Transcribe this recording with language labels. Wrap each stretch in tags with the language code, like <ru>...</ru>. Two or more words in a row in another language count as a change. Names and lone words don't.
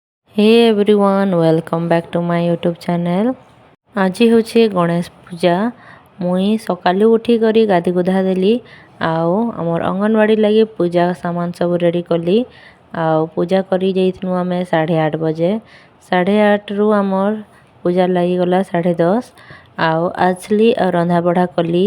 <en>Hey everyone, welcome back to my YouTube channel.</en> <or>ଆଜି ହେଉଛି ଗଣେଶ ପୂଜା। ମୁଇଁ ସକାଳୁ ଉଠି କରି ଗାଧି ଗୁଧା ଦେଲି ଆଉ ଆମର ଅଙ୍ଗନବାଡ଼ି ଲାଗି ପୂଜା ସାମାନ ସବୁ ରେଡ଼ି କଲି ଆଉ ପୂଜା କରି ଯାଇଥିଲୁ ଆମେ 8:30 ବଜେ। 8:30ରୁ ଆମର ପୂଜା ଲାଗିଗଲା 10:30 ଆଉ ଆସିଲି ଆଉ ରନ୍ଧାବଢ଼ା କଲି।</or>